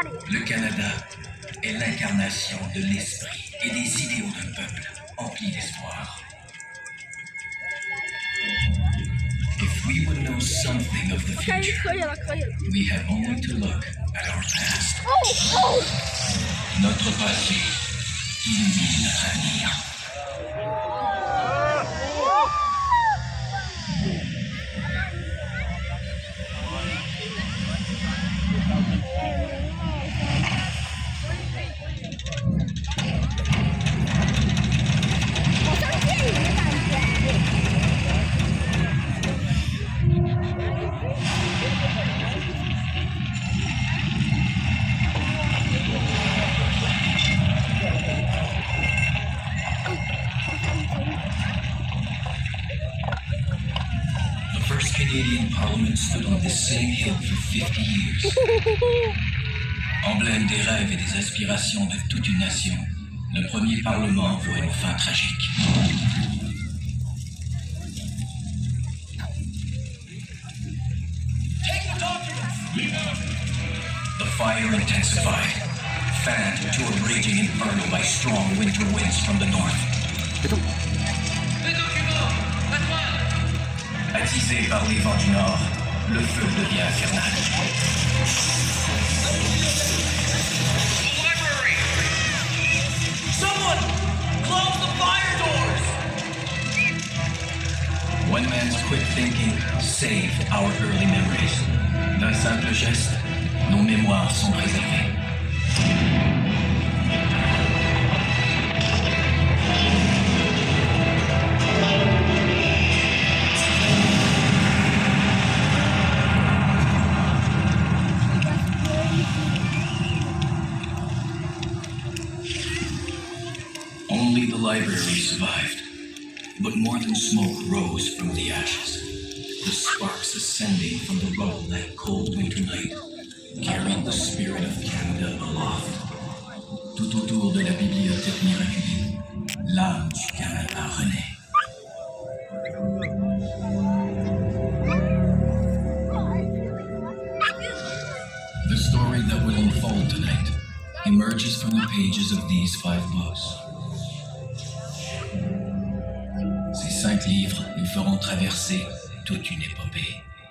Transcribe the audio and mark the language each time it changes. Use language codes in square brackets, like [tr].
[fr] Le Canada est l'incarnation de l'esprit et des idéaux d'un peuple empli d'espoir. [en] If we would know something of the future, we have only to look at our past. [fr] Notre passé illumine notre avenir. [en] Canadian Parliament stood on this same hill for 50 years. [fr] Emblème des rêves et des aspirations de toute une nation, le premier Parlement voit une fin tragique. [en] The fire intensified, fanned to a raging inferno by strong winter winds from the north. [fr] Attisé par les vents du nord, le feu devient infernal. [en] Library! Someone! Close the fire doors! One man's quick thinking saved our early memories. [fr] D'un simple geste, nos mémoires sont préservées. [en] Only the library survived, but more than smoke rose from the ashes. The sparks ascending from the rubble that cold winter night carried the spirit of Canada aloft. [fr] Tout autour de la bibliothèque miraculée, l'âme du Canada renaît. [en] The story that will unfold tonight emerges from the pages of these 5 books. [fr] Ces 5 livres nous feront traverser toute une épopée.